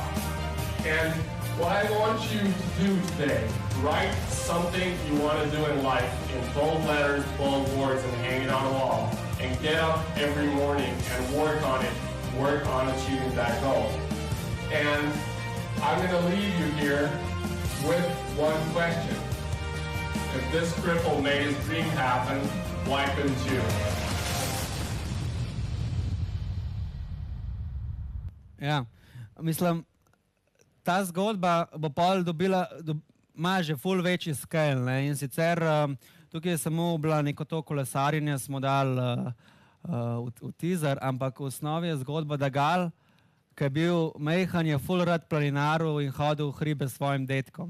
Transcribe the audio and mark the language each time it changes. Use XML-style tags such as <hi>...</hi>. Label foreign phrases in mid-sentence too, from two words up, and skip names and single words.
<en>And what I want you to do today, write something you want to do in life in bold letters, bold words, and hang it on the wall. And get up every morning and work on it, work on achieving that goal. And I'm going to leave you here with one question. If this cripple made his dream happen, why couldn't you?</en> <sl>Ja, mislim, ta zgodba bo pol ima že ful večji scale, ne, in sicer tukaj je samo bila neko to kolesarjenje, smo dali v teaser, ampak v osnovi je zgodba, da Gal, ki je bil mejhan, je ful rad planinaril in hodil v hribe s svojim dedkom.</sl>